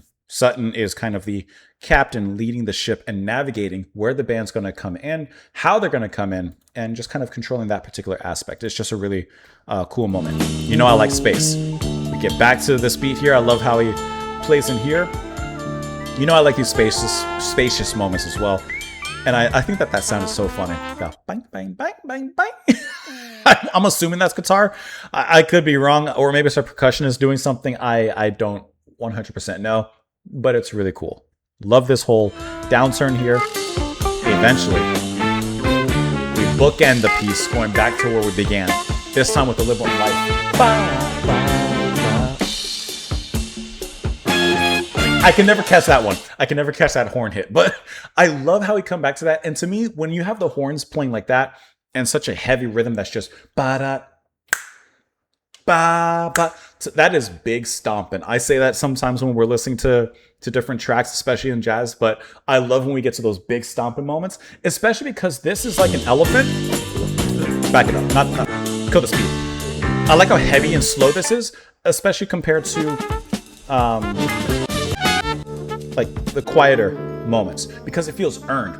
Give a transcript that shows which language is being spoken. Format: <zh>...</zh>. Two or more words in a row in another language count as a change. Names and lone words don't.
<en>Sutton is kind of the captain leading the ship and navigating where the band's going to come in, how they're going to come in, and just kind of controlling that particular aspect. It's just a really cool moment. You know, I like space. We get back to this beat here. I love how he plays in here. You know, I like these spacious moments as well. And I think that sound is so funny. Go, bang, bang, bang, bang, bang. I'm assuming that's guitar. I could be wrong. Or maybe it's a percussionist doing something. I don't 100% know. But it's really cool. Love this whole downturn here. Eventually, we bookend the piece going back to where we began. This time with the Live One Life. I can never catch that one. I can never catch that horn hit. But I love how we come back to that. And to me, when you have the horns playing like that and such a heavy rhythm that's just ba-da, ba-ba, that is big stomping. I say that sometimes when we're listening to different tracks, especially in jazz, but I love when we get to those big stomping moments, especially because this is like an elephant. Back it up, not kill the speed. I like how heavy and slow this is, especially compared to like the quieter moments, because it feels earned.</en>